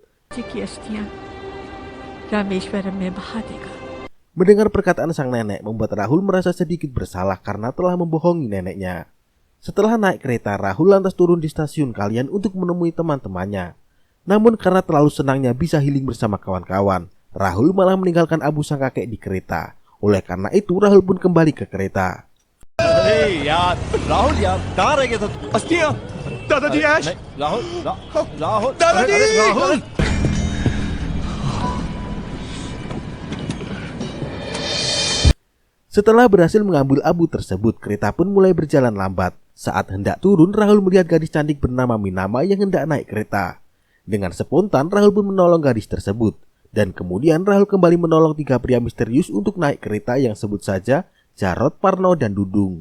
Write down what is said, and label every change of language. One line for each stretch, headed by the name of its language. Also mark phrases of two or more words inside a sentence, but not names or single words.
Indonesian: Mendengar perkataan sang nenek membuat Rahul merasa sedikit bersalah karena telah membohongi neneknya. Setelah naik kereta, Rahul lantas turun di stasiun Kalyan untuk menemui teman-temannya. Namun karena terlalu senangnya bisa healing bersama kawan-kawan, Rahul malah meninggalkan abu sang kakek di kereta. Oleh karena itu Rahul pun kembali ke kereta.
Hindi: Hey yaar, Rahul yaar, कहाँ रह गए थे? अस्थियाँ, दादाजी ऐश, Rahul, दादाजी, Rahul.
Indonesian: Setelah berhasil mengambil abu tersebut, kereta pun mulai berjalan lambat. Saat hendak turun, Rahul melihat gadis cantik bernama Minama yang hendak naik kereta. Dengan spontan, Rahul pun menolong gadis tersebut. Dan kemudian Rahul kembali menolong 3 pria misterius untuk naik kereta yang sebut saja Jarod, Parno, dan Dudung.